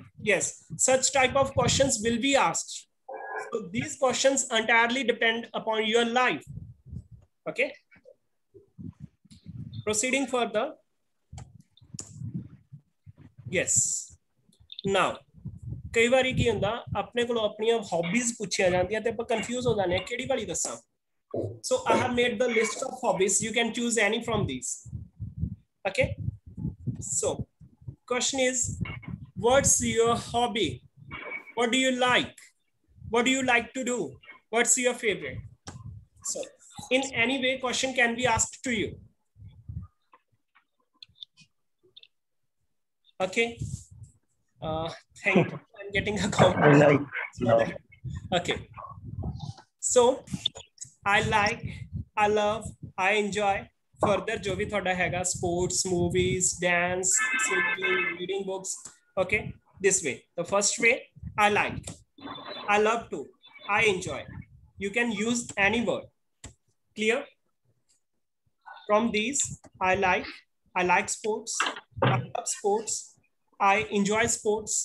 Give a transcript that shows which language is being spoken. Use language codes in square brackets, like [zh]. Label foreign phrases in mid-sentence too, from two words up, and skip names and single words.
[en] Yes, such type of questions will be asked. So these questions entirely depend upon your life. Okay. Proceeding further. Yes. Now, [pa] ਕਈ ਬਾਰੀ ਕੀ ਹੁੰਦਾ ਅਪਣੇ ਕੋ ਅਪਣੀ ਹੌਬੀਜ਼ ਪੁੱਛੀਆਂ ਜਾਂਦੀਆਂ ਤੇ ਆਪਾਂ ਕਨਫ਼ਿਊਜ਼ ਹੋ ਜਾਨੇ ਕਿਹੜੀ ਵਾਲੀ ਦੱਸਾਂ. [en] So I have made the list of hobbies. You can choose any from these. Okay. So question is, what's your hobby? What do you like? What do you like to do? What's your favorite? So in any way question can be asked to you. Okay. Thank you. I'm getting a compliment. No. Okay. So I like, I love, I enjoy. Further [hi] जो भी थोड़ा हैगा [en] sports, movies, dance, singing, reading books. Okay, this way. The first way, I like, I love to, I enjoy. You can use any word. Clear? From these, I like sports, I love sports, I enjoy sports.